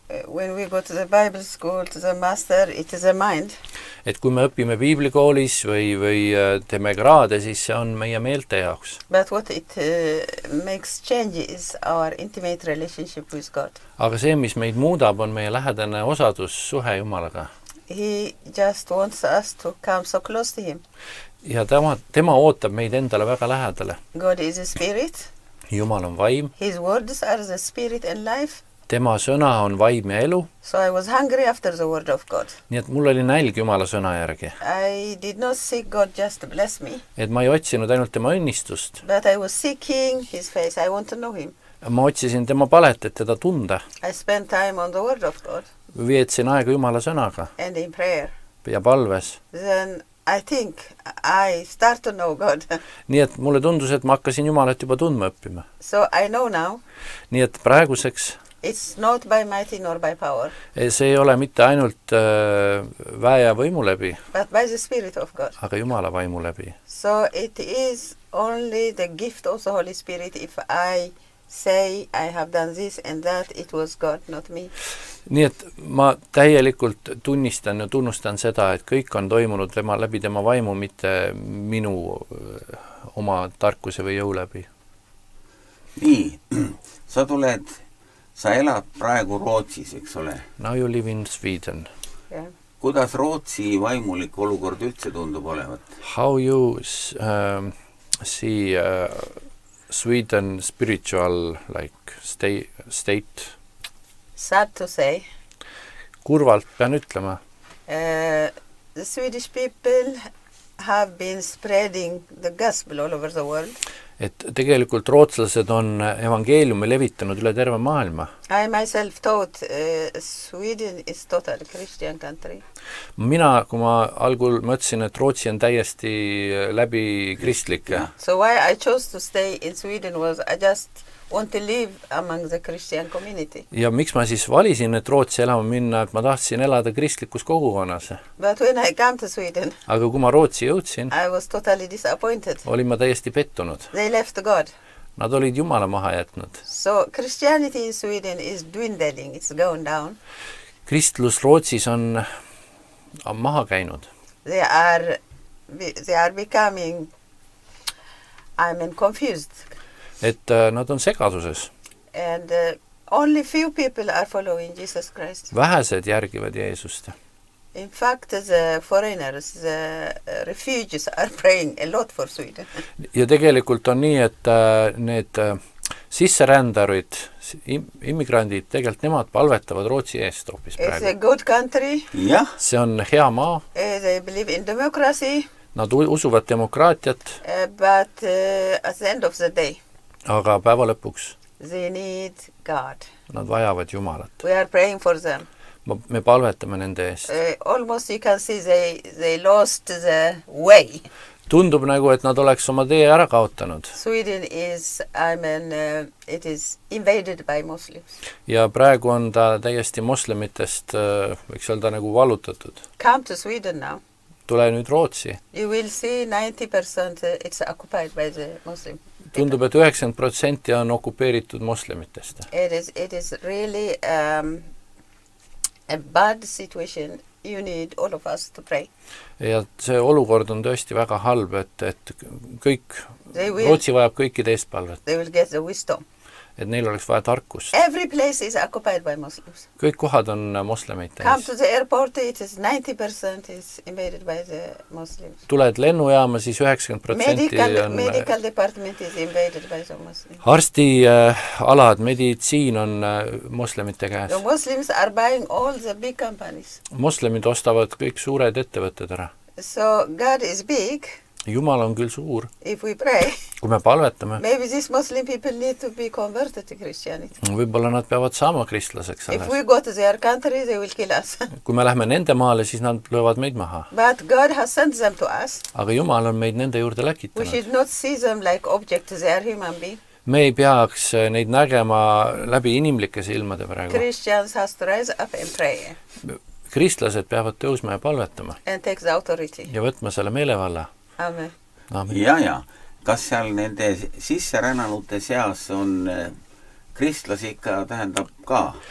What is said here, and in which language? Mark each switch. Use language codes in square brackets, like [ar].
[en] When we go to the Bible school, to the master, it is a mind. [et] Et kui me õpime piiblikoolis või teeme kraade, siis see on meie meelte jaoks. [en] But what it makes change is our intimate relationship with God. [et] Aga see, mis meid muudab, on meie lähedane osadus suhe Jumalaga. [en] He just wants us to come so close to him. [et] Ja tema ootab meid endale väga lähedale. [en] God is a spirit. [et] Jumal on vaim. [en] His words are the spirit and life. [et] Tema sõna on vaim ja elu. [en] So I was hungry after the word of God. [et] Nii et mul oli nälg Jumala sõna järgi. [en] I did not seek God just to bless me. [et] Et ma ei otsinud ainult tema õnnistust. [en] But I was seeking his face. I want to know him. [et] Ma otsisin tema palet, et teda tunda. [en] I spent time on the word of God. [et] Vietsin aega Jumala sõnaga. [en] And in prayer. [et] Ja palves. [en] Then I think I start to know God. [et] Nii et mulle tundus, et ma hakkasin Jumalat juba tundma õppima. [en] So I know now. [et] Nii et praeguseks [en] it's not by mighty nor by power. [et] See ei ole mitte ainult väe ja võimu läbi, [en] but by the Spirit of God. [et] Aga Jumala vaimu läbi. [en] So it is only the gift of the Holy Spirit if I say I have done this and that, it was God, not me. [et] Nii et ma täielikult tunnistan ja tunnustan seda, et kõik on toimunud läbi tema vaimu, mitte minu oma tarkuse või jõu läbi. Nii, sa elad praegu Rootsis, eks ole? [en] Now you live in Sweden. Yeah. [et] Kuidas Rootsi vaimulik olukord üldse tundub olevat? [en] How you see Sweden spiritual like state? Sad to say. [et] Kurvalt pean ütlema. [en] The Swedish people have been spreading the gospel all over the world. [et] Et tegelikult rootslased on evangeeliumi levitanud üle terve maailma. [en] I myself thought Sweden is totally Christian country. [et] Mina, kui ma algul mõtlesin, et Rootsi on täiesti läbi kristlik. [en] So why I chose to stay in Sweden was I just want to live among the Christian community. [et] Ja miks ma siis valisin, et Rootsi elama minna, et ma tahtsin elada kristlikus kogukonnas. [en] But when I came to Sweden, [et] aga kui ma Rootsi jõudsin, [en] I was totally disappointed. [et] Olin ma täiesti pettunud. [en] They left God. [et] Nad olid Jumala maha jätnud. [en] So Christianity in Sweden is dwindling, it's going down. [et] Kristlus Rootsis on maha käinud. [en] They are becoming, confused. [et] et nad on segaduses. [en] And only few people are following Jesus Christ. [et] Vähesed järgivad Jeesust. [en] In fact, the foreigners, the refugees are praying a lot for Sweden. [et] Ja tegelikult on nii, et need sisserändarid, immigrandid, tegelikult nemad palvetavad Rootsi eest hoopis [en] It's a [et] praegu. [en] good country. [et] jah, See on hea maa, [en] They believe in democracy, [et] nad usuvad demokraatiat, [en] but at the end of the day, [et] aga päeva lõpuks [en] they need God. [et] nad vajavad Jumalat. [en] We are praying for them. [et] Me palvetame nende eest. [en] Almost you can see they lost the way. [et] Tundub nagu, et nad oleks oma tee ära kaotanud. [en] Sweden is, it is invaded by Muslims. [et] Ja praegu on ta täiesti moslemitest, võiks öelda nagu vallutatud. [en] Come to Sweden now. [et] Tule nüüd Rootsi. [en] You will see 90% it's occupied by the Muslim. [et] Tundub, et 90% on okupeeritud moslemitest. [en] It is really a bad situation. You need all of us to pray. [et] Ja see olukord on tõesti väga halb, et kõik, Rootsi vajab kõikide eest palvet. [en] They will get the wisdom. [et] Et neil oleks vaja tarkust. [en] Every place is occupied by Muslims. [et] Kõik kohad on moslemite [en] Come [et] ees. [en] to the airport, it is 90% is invaded by the Muslims. [et] Tuled lennujaama, siis 90% on [en] Medical department is invaded by the Muslims. [et] arstialad, meditsiin on moslemite käes. [en] The Muslims are buying all the big companies. [et] Moslemid ostavad kõik suured ettevõtted ära. [en] So God is big. [et] Jumal on küll suur. [en] If we pray, [et] Kui me palvetame, [en] maybe these Muslim people need to be converted to Christianity. [et] võib-olla nad peavad saama kristlaseks [en] If [et] alles. [en] we go to their country, they will kill us. [et] Kui me lähme nende maale, siis nad löövad meid maha. [en] But God has sent them to us. [et] Aga Jumal on meid nende juurde [en] We [et] läkitanud. [en] should not see them like objects. They are human beings. [et] Me ei peaks neid nägema läbi inimlike silmade praegu. [en] Christians has to rise up and pray [et] Kristlased peavad tõusma ja palvetama [en] and take the authority. [et] ja võtma selle meelevalla. [en] Amen. [et] ja. Kas seal nende sisserännanute seas on kristlasi ikka tähendab ka?